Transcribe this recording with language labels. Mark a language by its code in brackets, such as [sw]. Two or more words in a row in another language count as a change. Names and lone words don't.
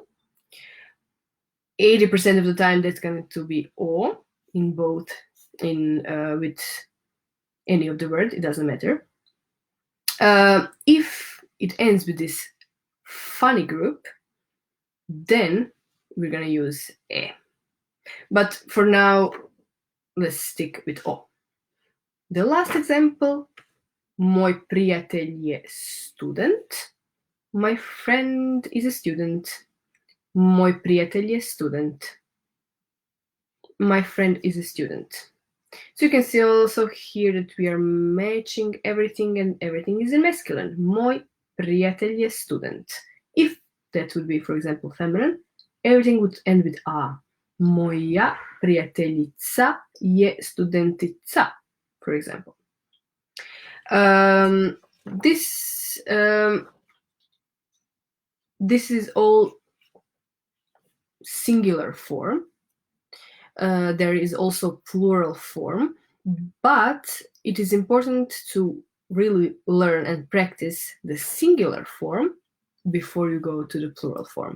[en] 80% of the time, that's going to be O in both, with any of the word, it doesn't matter. If it ends with this funny group, then we're going to use E. But for now, let's stick with O. The last example, [hr] moj prijatelj je student. [en] My friend is a student. [hr] Moj prijatelj je student. [en] My friend is a student. So you can see also here that we are matching everything and everything is in masculine. [hr] Moj prijatelj je student. [en] If that would be, for example, feminine, everything would end with a. [hr] Moja prijateljica je studentica, [en] for example. This is all singular form. There is also plural form, but it is important to really learn and practice the singular form before you go to the plural form.